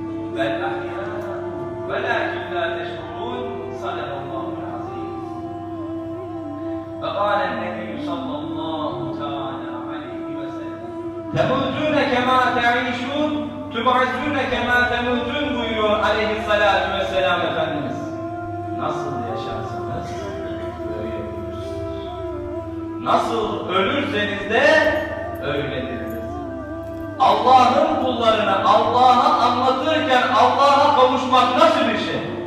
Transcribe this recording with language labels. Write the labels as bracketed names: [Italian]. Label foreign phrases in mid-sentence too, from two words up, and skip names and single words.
[Arabic] بل أحياء ولكن لا تشعرون صدق الله العظيم. فقال النبي صلى الله تعالى عليه وسلم تموتون كما تعيشون تبعثون كما تموتun [Turkish] buyuruyor aleyhissalatu vesselam Efendimiz. Nasıl yaşarsınız böyle ölürsünüz. Nasıl ölürseniz de öyledir. Allah'ın kullarına Allah'a anlatırken Allah'a kavuşmak nasıl bir şey?